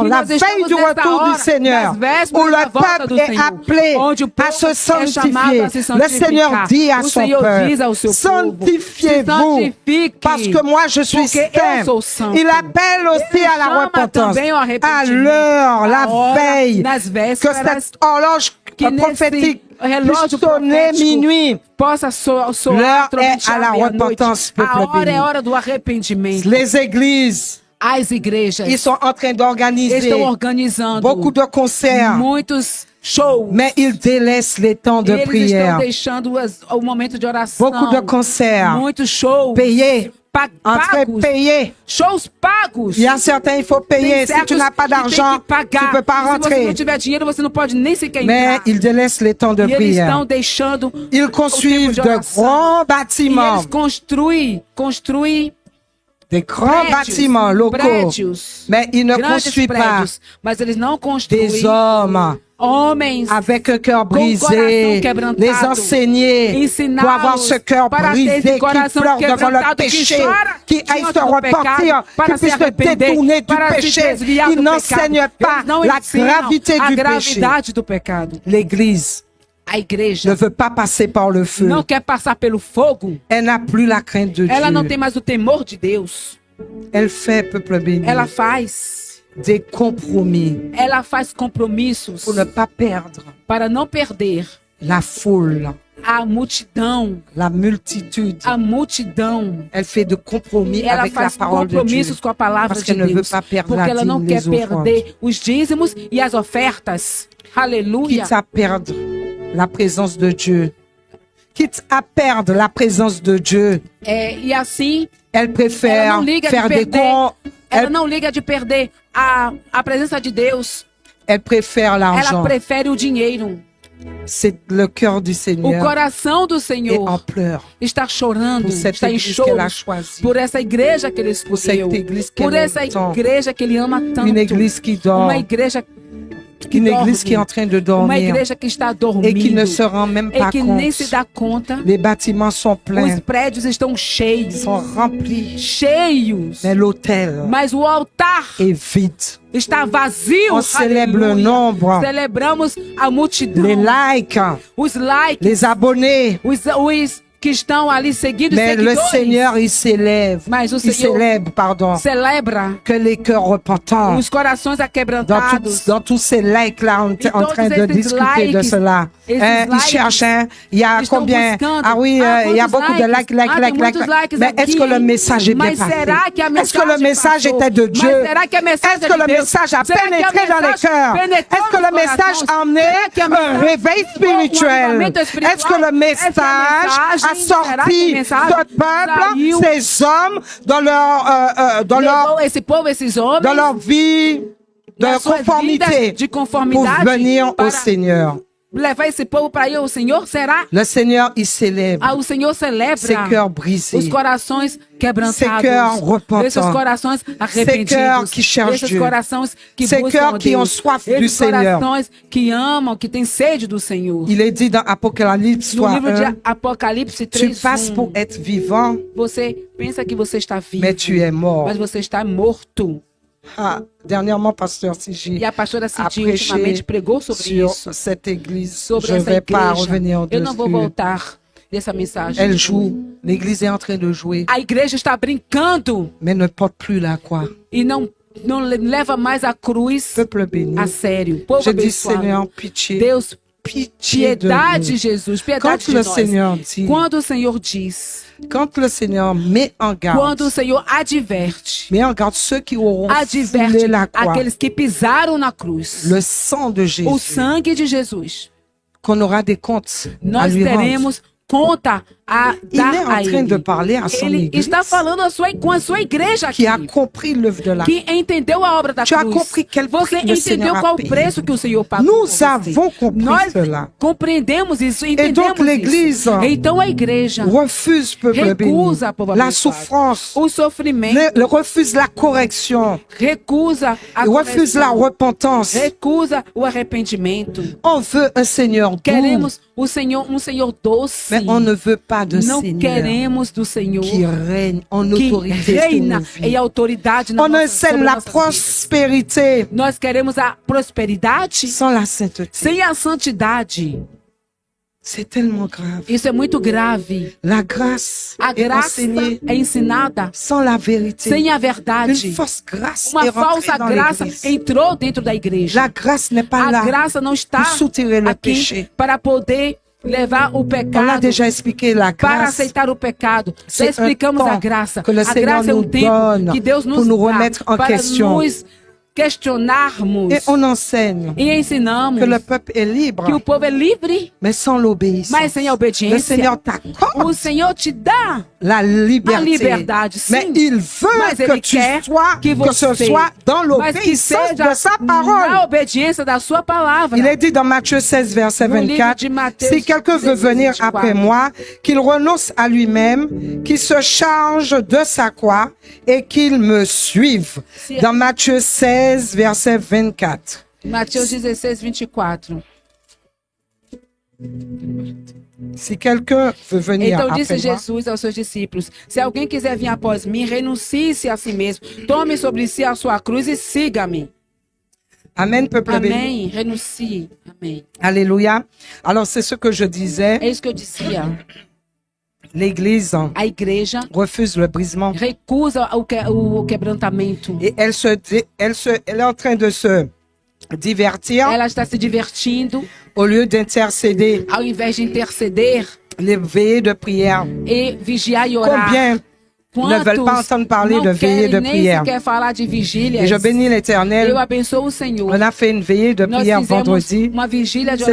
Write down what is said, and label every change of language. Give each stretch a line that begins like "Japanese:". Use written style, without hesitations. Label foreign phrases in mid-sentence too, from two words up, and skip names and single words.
Portuguese: que
French: la
Portuguese: nós
French: veille
Portuguese: estamos
French: du
Portuguese: nesta
French: retour
Portuguese: hora,
French: du Seigneur,
Portuguese: nas vésperas
French: où
Portuguese: da
French: le
Portuguese: volta
French: peuple
Portuguese: do
French: est
Portuguese: Senhor,
French: appelé
Portuguese: onde o
French: à se
Portuguese: povo é chamado a se
French: sanctifier. Le Seigneur
Portuguese: santificar.
French: dit à
Portuguese: O
French: son
Portuguese: Senhor diz
French: peuple,
Portuguese: ao seu povo, se
French: sanctifiez-vous,
Portuguese: santifique,
French: parce que moi je suis
Portuguese: porque eu
French: saint.
Portuguese: sou santo.
French: Il appelle aussi
Portuguese: Ele
French: à la
Portuguese: chama
French: repentance,
Portuguese: também ao
French: à
Portuguese: arrependimento,
French: l'heure, la
Portuguese: a hora,
French: veille,
Portuguese: nas
French: que
Portuguese: vésperas,
French: cette horloge
Portuguese: que nesse
French: prophétique
Portuguese: relógio
French: puisse sonner
Portuguese: profético
French: minuit.
Portuguese: possa soar
French: L'heure trombechar est à la
Portuguese: meia-noite.
French: repentance, peuple
Portuguese: A hora
French: béni.
Portuguese: é hora do arrependimento.
French: Les églises,
Portuguese: As igrejas
French: ils sont en train d'organiser
Portuguese: estão organizando
French: beaucoup de concerts,
Portuguese: muitos shows.
French: mais ils délaissent les temps de
Portuguese: Eles
French: prière.
Portuguese: estão deixando o momento de oração.
French: Beaucoup de concerts
Portuguese: Muitos shows
French: payés Entrer
Portuguese: pagos,
French: payer.
Portuguese: shows pagos.
French: Il y a certains, il faut
Portuguese: Tem
French: payer. Si
Portuguese: certos
French: tu n'as pas
Portuguese: que tem
French: d'argent,
Portuguese: que pagar.
French: tu ne peux pas
Portuguese: E se você
French: rentrer.
Portuguese: não tiver dinheiro, você não pode nem sequer
French: Mais
Portuguese: entrar.
French: ils délaissent les temps de
Portuguese: E eles
French: prière.
Portuguese: estão deixando
French: Ils
Portuguese: o tempo
French: construisent
Portuguese: de
French: de
Portuguese: oração.
French: grands
Portuguese: E
French: bâtiments,
Portuguese: eles construem
French: des grands bâtiments locaux.
Portuguese: prédios,
French: Mais ils ne
Portuguese: grandes
French: construisent pas
Portuguese: prédios, mas eles não
French: des
Portuguese: construem
French: hommes
Portuguese: homens
French: avec un cœur
Portuguese: coração
French: brisé,
Portuguese: quebrantado,
French: les enseigner pour avoir ce cœur
Portuguese: para ter
French: brisé,
Portuguese: esse
French: qui
Portuguese: coração
French: pleure devant leur
Portuguese: quebrantado, que
French: péché,
Portuguese: chora
French: qui aille
Portuguese: diante
French: se
Portuguese: do
French: repentir,
Portuguese: pecado,
French: qui
Portuguese: para se
French: puisse se
Portuguese: arrepender,
French: détourner du
Portuguese: para se
French: péché.
Portuguese: desviar
French: Ils
Portuguese: do
French: n'enseignent
Portuguese: pecado.
French: pas
Portuguese: Eles não
French: la
Portuguese: ensinam
French: gravité
Portuguese: a
French: du péché.
Portuguese: gravidade do pecado.
French: L'Église
Portuguese: A igreja
French: ne veut pas passer par le feu.
Portuguese: não quer passar pelo fogo.
French: Elle n'a plus la crainte de
Portuguese: Ela não
French: Dieu.
Portuguese: tem mais o temor de Deus.
French: Elle fait, peuple béni,
Portuguese: Ela faz
French: des compromis
Portuguese: compromissos
French: pour ne pas perdre
Portuguese: para não perder
French: la foule,
Portuguese: a multidão.
French: la multitude.
Portuguese: A multidão.
French: Elle fait de compromis
Portuguese: Ela
French: avec la
Portuguese: faz
French: parole de Dieu.
Portuguese: compromissos com a palavra
French: Parce
Portuguese: de
French: qu'elle ne veut
Portuguese: Deus.
French: pas perdre
Portuguese: Porque
French: la
Portuguese: ela não
French: dîme,
Portuguese: quer
French: les offrandes.
Portuguese: perder os dízimos e as ofertas. Aleluia.
French: Quitte à perdre la présence de Dieu. Quitte à perdre la présence de Dieu.
Portuguese: E assim,
French: Elle
Portuguese: ela
French: préfère
Portuguese: não liga de
French: faire des
Portuguese: perder.
French: cons.
Portuguese: Ela não liga de perder a presença de Deus.
French: Elle préfère
Portuguese: Ela
French: l'argent.
Portuguese: prefere o dinheiro.
French: C'est le cœur du
Portuguese: O
French: Seigneur
Portuguese: coração do
French: est en
Portuguese: Senhor
French: pleurs
Portuguese: está chorando,
French: pour cette
Portuguese: está em
French: église qu'elle a
Portuguese: choro
French: choisie.
Portuguese: por essa igreja que ele
French: Pour cette
Portuguese: escolheu,
French: église
Portuguese: por
French: qu'elle
Portuguese: essa
French: aime tant.
Portuguese: igreja que ele ama tanto.
French: Une église qui dort.
Portuguese: Uma igreja que
French: Une
Portuguese: dorme.
French: église qui est en train de
Portuguese: Uma
French: dormir
Portuguese: igreja que está
French: et
Portuguese: dormindo
French: qui ne se rend même
Portuguese: e
French: pas
Portuguese: que nem se
French: compte.
Portuguese: dá conta.
French: Les bâtiments sont
Portuguese: Os
French: pleins,
Portuguese: prédios estão cheios,
French: sont remplis.
Portuguese: cheios,
French: Mais l'autel
Portuguese: mas o altar
French: est vide.
Portuguese: está vazio.
French: On célèbre le
Portuguese: Aleluia.
French: nombre,
Portuguese: Celebramos a multidão,
French: les likes,
Portuguese: os likes,
French: les abonnés.
Portuguese: os que estão ali seguindo os
French: Mais le
Portuguese: seguidores.
French: Seigneur, il s'élève.
Portuguese: Mas o
French: Il
Portuguese: Senhor
French: célèbre, pardon,
Portuguese: celebra
French: que les cœurs repentants.
Portuguese: os corações aquebrantados.
French: Dans tous ces likes-là, on est en
Portuguese: todos
French: train de
Portuguese: esses
French: discuter de
Portuguese: likes,
French: cela.
Portuguese: esses
French: Ils
Portuguese: likes,
French: cherchent, hein, il y a
Portuguese: estão
French: combien?
Portuguese: buscando.
French: Ah oui, il y a
Portuguese: quantos
French: beaucoup de likes,
Portuguese: tem muitos likes
French: Mais est-ce que
Portuguese: aqui.
French: le message est bien
Portuguese: Mas
French: passé?
Portuguese: será que a
French: Est-ce que le
Portuguese: mensagem
French: message
Portuguese: passou?
French: était de Dieu?
Portuguese: Mas será que a mensagem
French: Est-ce
Portuguese: é
French: que
Portuguese: de
French: le
Portuguese: Deus?
French: message a
Portuguese: Será que a
French: pénétré dans les
Portuguese: mensagem
French: cœurs?
Portuguese: penetrou
French: Est-ce que
Portuguese: nos
French: le message
Portuguese: corações?
French: a amené
Portuguese: Será que a
French: un
Portuguese: mensagem
French: réveil spirituel?
Portuguese: avivamento espiritual?
French: Est-ce que le Est-ce que
Portuguese: a
French: message a
Portuguese: mensagem- será que
French: sorti
Portuguese: a mensagem
French: ce peuple,
Portuguese: saiu?
French: ces hommes, dans
Portuguese: Levou esse povo, esses homens,
French: dans leur vie de
Portuguese: na sua
French: conformité
Portuguese: vida de
French: pour
Portuguese: conformidade
French: venir au
Portuguese: para
French: Seigneur.
Portuguese: levar esse povo para ir ao Senhor? Será?
French: Le Seigneur, il célèbre
Portuguese: O Senhor celebra
French: ces cœurs brisés,
Portuguese: os corações quebrantados,
French: Ces cœurs repentants.
Portuguese: esses corações
French: cœurs
Portuguese: arrependidos,
French: qui cherchent
Portuguese: esses
French: Dieu.
Portuguese: corações que
French: Ces
Portuguese: buscam
French: cœurs qui
Portuguese: Deus,
French: ont soif du
Portuguese: esses
French: Seigneur.
Portuguese: corações que amam, que têm sede do Senhor.
French: Il est dit dans Apocalypse
Portuguese: No
French: 3,
Portuguese: livro de
French: 1,
Portuguese: Apocalipse
French: tu
Portuguese: 3,
French: passes pour être vivant,
Portuguese: você pensa que você está vivo,
French: mais tu es mort.
Portuguese: mas você está morto.
French: Ah, dernièrement, pasteur Sigi
Portuguese: E a pastora Cidi
French: prêché
Portuguese: ultimamente pregou sobre
French: sur
Portuguese: isso,
French: cette église.
Portuguese: sobre
French: Je ne
Portuguese: essa
French: vais pas
Portuguese: igreja.
French: revenir
Portuguese: Eu não vou
French: dessus.
Portuguese: voltar dessa mensagem.
French: Elle joue. L'église est en train de jouer,
Portuguese: A igreja está brincando
French: mais ne porte plus la croix.
Portuguese: e não leva mais a cruz
French: Peuple béni.
Portuguese: a sério. Povo
French: Je dis,
Portuguese: abençoado.
French: Seigneur, pitié.
Portuguese: Deus,
French: Pitié de
Portuguese: piedade,
French: nous.
Portuguese: Jesus, piedade
French: Quand
Portuguese: de
French: le
Portuguese: nós.
French: Seigneur dit,
Portuguese: Quando o Senhor diz,
French: quand le Seigneur met en
Portuguese: quando o
French: garde,
Portuguese: Senhor adverte,
French: met en garde ceux qui auront
Portuguese: adverte
French: foulé la croix,
Portuguese: aqueles que pisaram na cruz,
French: le sang de
Portuguese: o
French: Jésus,
Portuguese: sangue de Jesus,
French: qu'on aura des comptes à
Portuguese: nós
French: lui rendre.
Portuguese: teremos conta a
French: Il est
Portuguese: dar
French: en
Portuguese: a
French: train de
Portuguese: ele.
French: parler à son
Portuguese: Ele
French: église
Portuguese: está falando com a sua igreja
French: qui
Portuguese: aqui,
French: a compris l'œuvre de la
Portuguese: que entendeu a obra da
French: Tu as
Portuguese: cruz.
French: compris quel
Portuguese: Você
French: prix le Seigneur
Portuguese: entendeu
French: a
Portuguese: qual o
French: payé.
Portuguese: preço que o Senhor pagou por
French: Nous
Portuguese: você.
French: avons compris
Portuguese: Nós
French: cela.
Portuguese: compreendemos isso,
French: Et
Portuguese: entendemos
French: donc l'église
Portuguese: isso. Então a igreja
French: refuse, peuple béni,
Portuguese: recusa, povo
French: la
Portuguese: abençoado,
French: souffrance,
Portuguese: o sofrimento,
French: refuse la correction,
Portuguese: recusa a
French: refuse la
Portuguese: correção,
French: repentance.
Portuguese: recusa o arrependimento.
French: On veut un Seigneur doux,
Portuguese: Queremos um Senhor doce.
French: mais on ne veut pas de
Portuguese: Não
French: Seigneur
Portuguese: queremos do Senhor
French: qui règne en
Portuguese: que
French: autorité sur
Portuguese: reina
French: nos
Portuguese: em
French: vies.
Portuguese: autoridade na
French: On
Portuguese: nossa,
French: enseigne
Portuguese: sobre
French: la
Portuguese: nossas vidas.
French: prospérité
Portuguese: Nós queremos a prosperidade
French: sans la sainteté.
Portuguese: sem a santidade.
French: C'est tellement grave.
Portuguese: Isso é muito grave.
French: La grâce
Portuguese: A
French: est
Portuguese: graça
French: enseignée
Portuguese: é ensinada
French: sans la vérité.
Portuguese: sem a
French: Une
Portuguese: verdade.
French: fausse grâce
Portuguese: Uma
French: est rentrée
Portuguese: falsa
French: dans
Portuguese: graça
French: l'église.
Portuguese: entrou dentro da igreja.
French: La grâce n'est pas
Portuguese: A
French: là
Portuguese: graça não está
French: pour soutirer le
Portuguese: aqui
French: péché.
Portuguese: para poder levar o
French: On a
Portuguese: pecado,
French: déjà expliqué la
Portuguese: para
French: grâce.
Portuguese: aceitar o pecado. Já
French: C'est
Portuguese: explicamos
French: un
Portuguese: a
French: temps
Portuguese: graça.
French: que le
Portuguese: A
French: Seigneur
Portuguese: graça é
French: nous
Portuguese: tempo
French: donne
Portuguese: que Deus nos
French: pour nous
Portuguese: dá
French: remettre en
Portuguese: para
French: question.
Portuguese: nos questionarmos
French: Et on enseigne
Portuguese: e ensinamos
French: que le peuple est libre,
Portuguese: que o povo é livre,
French: mais sans l'obéissance.
Portuguese: mas sem a
French: Le
Portuguese: obediência,
French: Seigneur
Portuguese: o
French: t'accorde
Portuguese: Senhor te dá
French: la
Portuguese: a
French: liberté.
Portuguese: liberdade, sim.
French: Mais il veut
Portuguese: Mas
French: que
Portuguese: ele
French: tu
Portuguese: quer
French: sois,
Portuguese: que
French: que ce
Portuguese: você,
French: soit dans
Portuguese: mas que
French: l'obéissance
Portuguese: seja
French: de sa
Portuguese: na
French: parole.
Portuguese: obediência da sua palavra.
French: Il est dit dans Matthieu 16, verset
Portuguese: No livro
French: 24,
Portuguese: de Mateus
French: si quelqu'un veut
Portuguese: 16,
French: venir
Portuguese: 24.
French: après moi, qu'il renonce à lui-même, qu'il se charge de sa croix et qu'il me suive. Si- Dans Matthieu 16, verset 24.
Portuguese: Mateus 16, 24.
French: Si quelqu'un veut venir
Portuguese: Então
French: après
Portuguese: disse
French: moi,
Portuguese: Jesus aos seus discípulos: se alguém quiser vir após mim, renuncie-se a si mesmo, tome sobre si a sua cruz e siga-me.
French: Amen, peuple béni.
Portuguese: Amém. Renuncie. Amém.
French: Alléluia. Alors, c'est ce que je disais.
Portuguese: É isso que eu dizia.
French: L'Église
Portuguese: A igreja
French: refuse le brisement.
Portuguese: recusa o quebrantamento.
French: Et elle est en train de se divertir
Portuguese: Ela está se divertindo
French: au lieu d'intercéder
Portuguese: ao invés de interceder
French: les veillées de prière.
Portuguese: e vigiar e orar.
French: Combien ne veulent pas entendre parler
Portuguese: não
French: de veillée de
Portuguese: querem nem
French: prière?
Portuguese: sequer falar de vigília.
French: Et je bénis l'Éternel.
Portuguese: Eu abençoo o Senhor.
French: On a fait une veillée de
Portuguese: Nós
French: prière
Portuguese: fizemos
French: vendredi.
Portuguese: uma vigília de